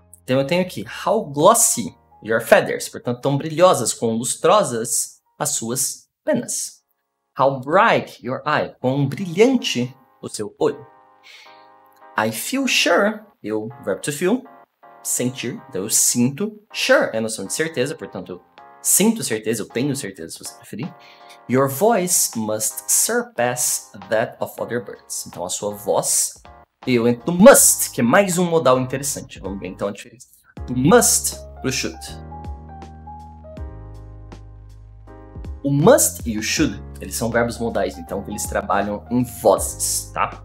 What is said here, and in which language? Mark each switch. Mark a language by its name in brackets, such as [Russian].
[Portuguese] Então eu tenho aqui, [English] how glossy your feathers, [Portuguese] portanto, tão brilhosas, quão lustrosas as suas penas. [English] How bright your eye, [Portuguese] quão brilhante o seu olho. [English] I feel sure, [Portuguese] verbo to feel, sentir, então eu sinto. Sure é a noção de certeza, portanto, eu sinto certeza, eu tenho certeza, se você preferir. [English] Your voice must surpass that of other birds. [Portuguese] Então, a sua voz, eu entro no must, que é mais um modal interessante. Vamos ver então a diferença. Do must pro should. O must e o should, eles são verbos modais, então eles trabalham em vozes, tá?